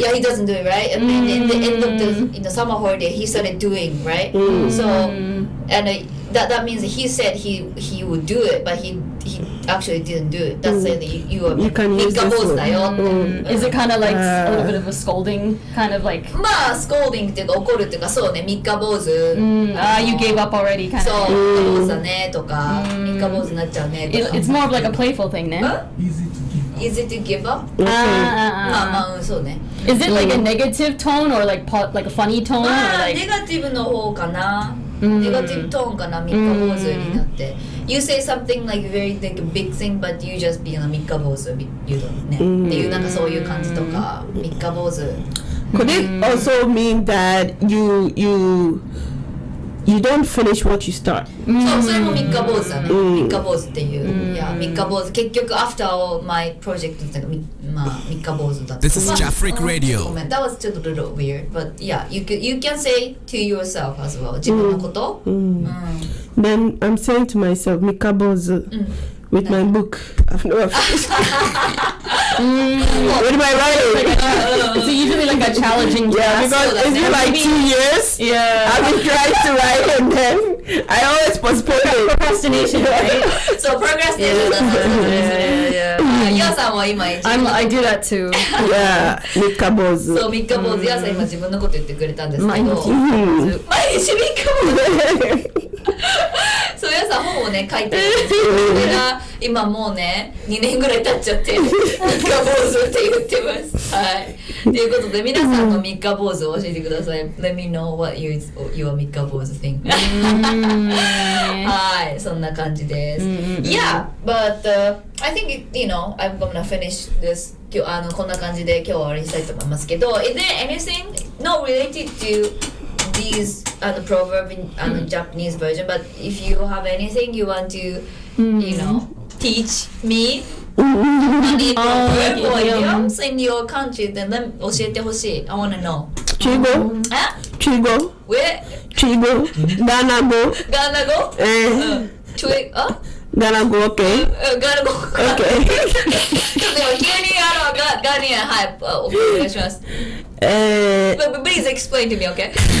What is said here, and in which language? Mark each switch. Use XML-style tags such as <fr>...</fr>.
<en>Yeah, he doesn't do it, right? And then in the end of the summer holiday he started doing, right? So and that means he said he would do it, but he actually didn't do it. That's saying that you can use this word. Is it kind of like a little bit of a scolding, kind of like</en> <ja>まあ scolding っていうか怒るっていうかそうね三日坊主</ja> <en>you gave up already kind</en> <ja>そう</ja> <en>of</en> <ja>三日坊主だねとか三日坊主になっちゃうねとか</ja> <en>It's more of like a playful thing, ne? Easy to give up?</en> <ja>まあそうね</ja> <en>Is it like a negative tone or like a funny tone? ま or あ like</en> <ja>ネガティブの方かなネガティブトーンかな三日坊主になって</ja> <en>You say something like very like a big thing but you just be</en> <ja>三日坊主</ja> <en>you don't</en> <ja>ねっていうなんかそういう感じとか三日坊主</ja> <en>Could it also mean that you don't finish what you start?</en> <ja>そうそれも三日坊主だね三日坊主っていういや三日坊主結局</ja> <en>after all my project</en> <ja>ってまあ三日坊主だった</ja> <en>This is Jafric Radio. That was just a little weird, but yeah, you can say to yourself as well.</en> <ja>自分のこと。</ja> <en>Then I'm saying to myself, Mikabozu, with my book. I've never finished. With my writing. It's usually like a challenging Yeah, task. because it's been like 2 years. Yeah. I've been trying to write and then I always postpone it. Procrastination, right?</en> <ja>So procrastination だそうですね。ヤさんは今</ja> <en>I do that too. Yeah, Mikabozu.</en> <ja>そう三日坊主ヤさん今自分のこと言ってくれたんですけど。毎日 Mhm. 三日坊主。そうヤさん本をね書いてるんですけど、それが今もうね2年ぐらい経っちゃって三日坊主って言ってます。はい。ということで皆さんの三日坊主を教えてください。</ja> <en>Let me know what your 三日坊主 think.</en> <ja>はい、そんな感じです。</ja> <en>Yeah, but I think I'm gonna finish this.</en> <ja>こんな感じで今日は終わりにしたいと思いますけど、</ja> <en>Is there anything not related to these proverb in Japanese version? But if you have anything you want to, teach me, any proverb or idioms in your country, then</en> <ja>教えてほしい。</ja> <en>I wanna know. Chigo. Chigo. Where? Chigo. Ganago. Ganago? Twig? Ganago, okay. Ganago. Okay.</en> <ja>でも急にガニアはいお願いします。</ja> <en>But please explain to me, okay?</en>